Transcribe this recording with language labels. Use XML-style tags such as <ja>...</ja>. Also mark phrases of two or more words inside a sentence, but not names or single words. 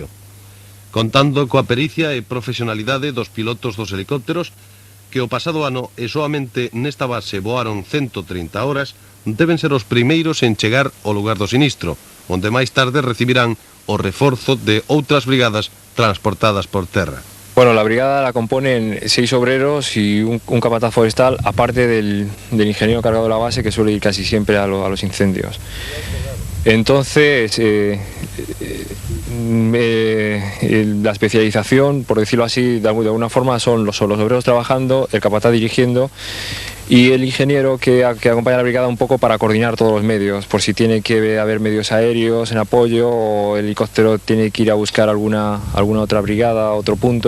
<gl>Contando coa pericia e profesionalidade dos pilotos dos helicópteros, que o pasado ano e soamente nesta base voaron 130 horas, deben ser os primeiros en chegar ao lugar do sinistro, onde máis tarde recibirán o reforzo de outras brigadas transportadas por terra.</gl> <es>Bueno, la brigada la componen 6 obreros y un capataz forestal, aparte del ingeniero encargado de la base, que suele ir casi siempre a los incendios. Entonces, la especialización, por decirlo así, de alguna forma, son los obreros trabajando, el capataz dirigiendo y el ingeniero que acompaña a la brigada un poco para coordinar todos los medios, por si tiene que haber medios aéreos en apoyo o el helicóptero tiene que ir a buscar alguna otra brigada, otro punto.</es>